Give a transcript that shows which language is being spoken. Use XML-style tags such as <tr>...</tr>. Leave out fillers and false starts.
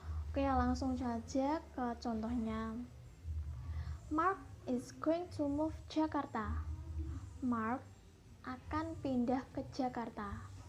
<id>Oke, langsung saja ke contohnya.</id> <en>Mark is going to move Jakarta.</en> <id>Mark akan pindah ke Jakarta.</id>